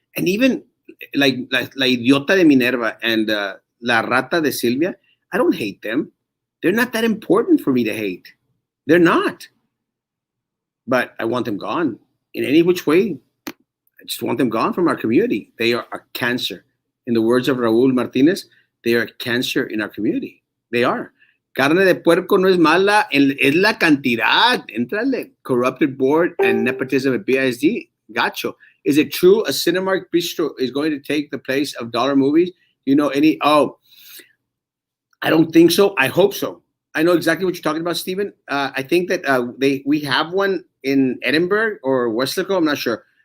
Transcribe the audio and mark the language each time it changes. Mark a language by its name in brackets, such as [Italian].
[English] And even like La Idiota de Minerva and La Rata de Silvia, I don't hate them. They're not that important for me to hate. They're not. But I want them gone. In any which way, I just want them gone from our community. They are a cancer. In the words of Raúl Martinez, they are a cancer in our community. They are. [Spanish] Carne de puerco no es mala, es la cantidad. Entrale. [English] Corrupted board and nepotism at BISD. Gacho. Is it true a Cinemark Bistro is going to take the place of dollar movies? You know any? Oh, I don't think so. I hope so. I know exactly what you're talking about, Stephen. I think that we have one in Edinburgh or Westlaco, I'm not sure.